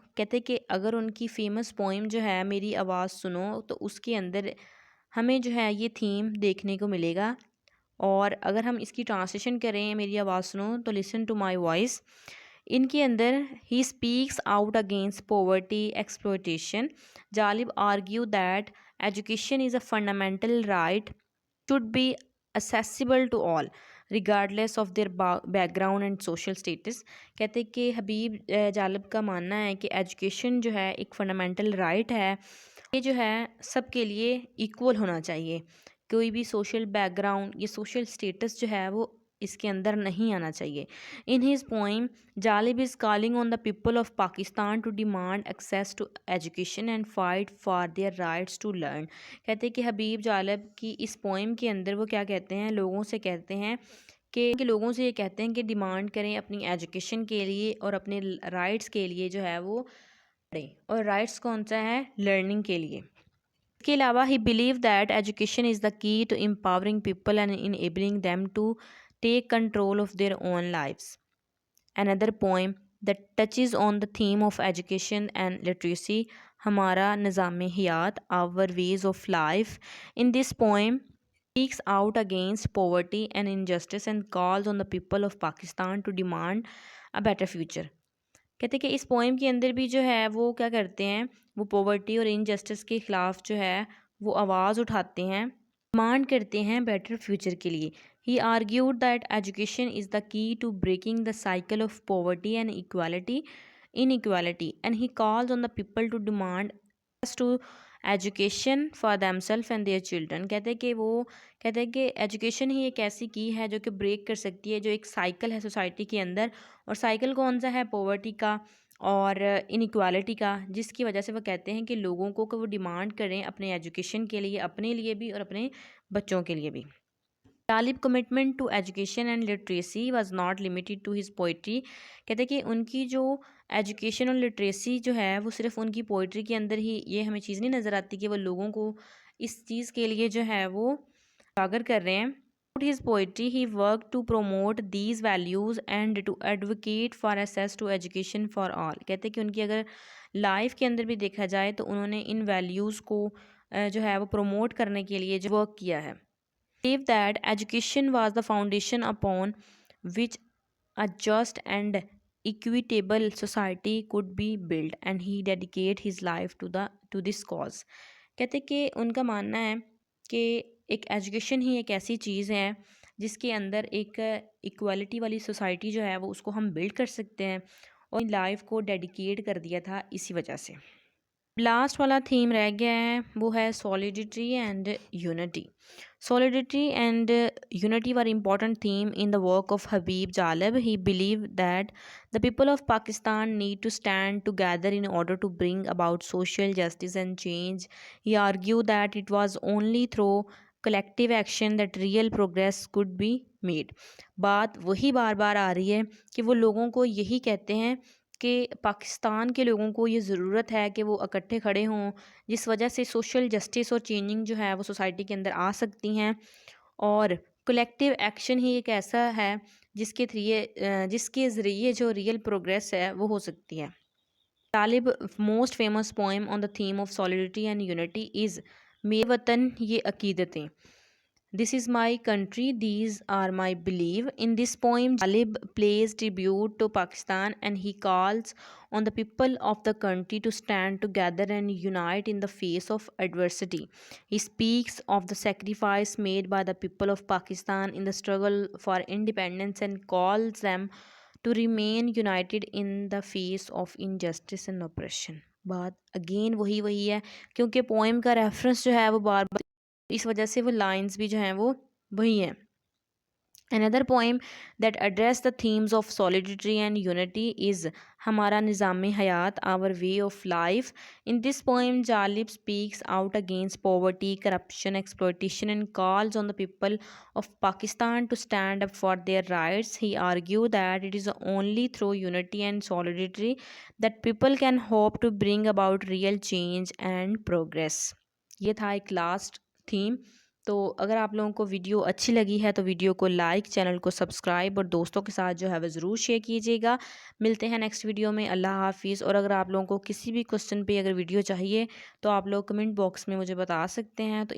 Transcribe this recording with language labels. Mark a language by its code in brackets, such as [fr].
[ur] کہتے کہ اگر ان کی فیمس پوئم جو ہے میری آواز سنو تو اس کے اندر ہمیں جو ہے یہ تھیم دیکھنے کو ملے گا. اور اگر ہم اس کی ٹرانسلیشن کریں میری آواز سنو تو [en] listen to my voice, [ur] ان کے اندر [en] ہی speaks out against poverty exploitation. Jalib argue that education is a fundamental right should be accessible to all regardless of their background and social status. [ur] کہتے کہ حبیب جالب کا ماننا ہے کہ ایجوکیشن جو ہے ایک فنڈامنٹل رائٹ ہے، یہ جو ہے سب کے لیے ایکول ہونا چاہیے. کوئی بھی سوشل بیک گراؤنڈ یا سوشل سٹیٹس جو ہے وہ اس کے اندر نہیں آنا چاہیے. [en] In his poem, Jalib is calling on the people of Pakistan to demand access to education and fight for their rights to learn. [ur] کہتے ہیں کہ حبیب جالب کی اس پوئم کے اندر وہ کیا کہتے ہیں، لوگوں سے کہتے ہیں کہ لوگوں سے یہ کہتے ہیں کہ ڈیمانڈ کریں اپنی ایجوکیشن کے لیے اور اپنے رائٹس کے لیے جو ہے وہ پڑھیں. اور رائٹس کون سا ہے؟ لرننگ کے لیے. اس کے علاوہ [en] He believe that education is the key to empowering people and enabling them to take control of their own lives. Another poem that touches on the theme of education and literacy, ہمارا نظام حیات, our ways of life. In this poem, speaks out against poverty and injustice and calls on the people of Pakistan to demand a better future. [ur] کہتے کہ اس poem کے اندر بھی جو ہے وہ کیا کرتے ہیں، وہ پاورٹی اور انجسٹس کے خلاف جو ہے وہ آواز اٹھاتے ہیں، ڈیمانڈ کرتے ہیں بیٹر فیوچر کے لیے. [en] He argued that education is the key to breaking the cycle of poverty and inequality, and he calls on the people to demand access to education for themselves and their children. [ur] کہتے ہیں کہ education ہی ایک ایسی کی ہے جو کہ break کر سکتی ہے جو ایک سائیکل ہے سوسائٹی کے اندر، اور سائیکل کون سا ہے؟ پاورٹی کا اور انیکوالٹی کا، جس کی وجہ سے وہ کہتے ہیں کہ لوگوں کو کہ وہ ڈیمانڈ کریں اپنے ایجوکیشن کے لیے، اپنے لیے بھی اور اپنے بچوں کے لیے بھی. [en] Talib's commitment to education and literacy was not limited to his poetry. [ur] کہتے ہیں کہ ان کی جو ایجوکیشن اور لٹریسی جو ہے وہ صرف ان کی پوئٹری کے اندر ہی یہ ہمیں چیز نہیں نظر آتی کہ وہ لوگوں کو اس چیز کے لیے جو ہے وہ اجاگر کر رہے ہیں. [en] Throughout his poetry, he worked to promote these values and to advocate for access to education for all. [ur] کہتے ہیں کہ ان کی اگر لائف کے اندر بھی دیکھا جائے تو انہوں نے ان ویلیوز کو جو ہے وہ پروموٹ کرنے کے لیے جو ورک کیا ہے. [en] Believed that education was the foundation upon which a just and equitable society could be built, and he dedicated his life to this cause. [ur] کہتے کہ ان کا ماننا ہے کہ ایک ایجوکیشن ہی ایک ایسی چیز ہے جس کے اندر ایک ایکوالٹی والی سوسائٹی جو ہے وہ اس کو ہم بلڈ کر سکتے ہیں، اور لائف کو ڈیڈیکیٹ کر دیا تھا اسی وجہ سے. لاسٹ والا تھیم رہ گیا ہے وہ ہے [en] solidarity and unity. Solidarity and unity were important theme in the work of Habib Jalib. He believed that the people of Pakistan need to stand together in order to bring about social justice and change. He argued that it was only through collective action that real progress could be made. [ur] بات وہی بار بار آ رہی ہے کہ وہ لوگوں کو یہی کہتے ہیں کہ پاکستان کے لوگوں کو یہ ضرورت ہے کہ وہ اکٹھے کھڑے ہوں، جس وجہ سے سوشل جسٹس اور چینجنگ جو ہے وہ سوسائٹی کے اندر آ سکتی ہیں، اور کلیکٹیو ایکشن ہی ایک ایسا ہے جس کے ذریعے جو ریئل پروگریس ہے وہ ہو سکتی ہے. [en] طالب most famous poem on the theme of solidarity and unity is میرے وطن یہ عقیدتیں. This is my country, these are my belief. In this poem, Jalib pays tribute to Pakistan and he calls on the people of the country to stand together and unite in the face of adversity. He speaks of the sacrifice made by the people of Pakistan in the struggle for independence and calls them to remain united in the face of injustice and oppression. [ur] بات again وہی ہے کیونکہ poem کا reference جو ہے وہ بار بار اس وجہ سے وہ لائنز بھی جو ہیں وہ وہی ہیں. [en] Another poem that address the themes of solidarity and unity is ہمارا نظام حیات, our way of life. In this poem, Jalib speaks out against poverty, corruption, exploitation and calls on the people of Pakistan to stand up for their rights. He argued that it is only through unity and solidarity that people can hope to bring about real change and progress. [ur] یہ تھا ایک last theme. تو اگر آپ لوگوں کو video اچھی لگی ہے تو ویڈیو کو لائک، چینل کو سبسکرائب اور دوستوں کے ساتھ جو ہے وہ ضرور شیئر کیجیے گا. ملتے ہیں نیکسٹ ویڈیو میں. اللہ حافظ. اور اگر آپ لوگوں کو کسی بھی کوسچن پہ اگر ویڈیو چاہیے تو آپ لوگ کمنٹ باکس میں مجھے بتا سکتے ہیں. تو